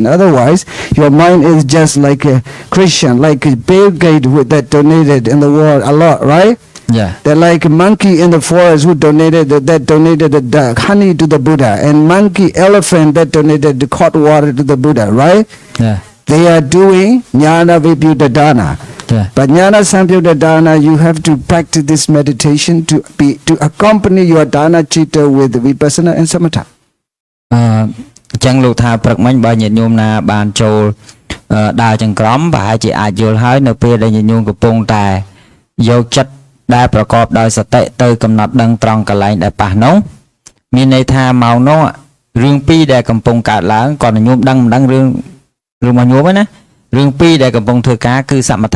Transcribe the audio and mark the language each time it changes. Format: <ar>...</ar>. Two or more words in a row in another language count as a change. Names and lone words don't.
<en>Otherwise, your mind is just like a Christian, like a Bill Gates that donated in the world a lot, right? Yeah. They're like a monkey in the forest who donated the honey to the Buddha, and monkey elephant that donated the hot water to the Buddha, right? Yeah. They are doing</en> <pi>jnana vipyuta dana.</pi> <en>Yeah. But</en> <pi>jnana sampayutta dana,</pi> <en>you have to practice this meditation to accompany your</en> <pi>dana chitta</pi> <en>with vipassana and samatha.</en> <km>ចឹងលោកថាព្រឹកមិញបើញាតិញោមណាបានចូលដើរចង្ក្រមប្រហែលជាអាចយល់ហើយនៅពេលដែលញាតិញោមកំពុងតែយកចិត្តដែលប្រកបដោយសតិទៅកំណត់ដឹងត្រង់កន្លែងដែលប៉ះនោះមានន័យថាម៉ោងនោះរឿងពីរដែលកំពុងកើតឡើងក៏ញោមដឹងមិនដឹងរឿងរបស់ញោមហ្នឹងណារឿងពីរដែលកំពុងធ្វើការគឺសមថៈ</km>